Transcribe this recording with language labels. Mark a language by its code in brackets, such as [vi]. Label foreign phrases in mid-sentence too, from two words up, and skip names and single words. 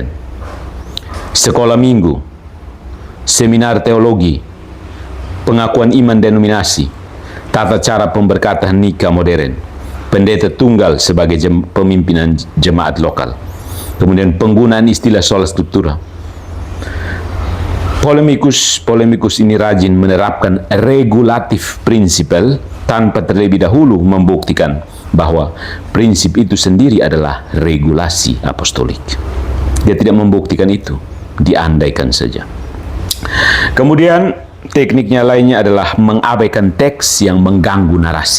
[id] Sekolah minggu, seminar teologi, pengakuan iman denominasi, tata cara pemberkatan nikah modern, pendeta tunggal sebagai pemimpinan jemaat lokal, kemudian penggunaan istilah [la] sola scriptura. [id] Polemikus ini rajin menerapkan regulatif prinsipal tanpa terlebih dahulu membuktikan bahwa prinsip itu sendiri adalah regulasi apostolik. Dia tidak membuktikan itu, diandaikan saja. Kemudian tekniknya lainnya adalah mengabaikan teks yang mengganggu narasi.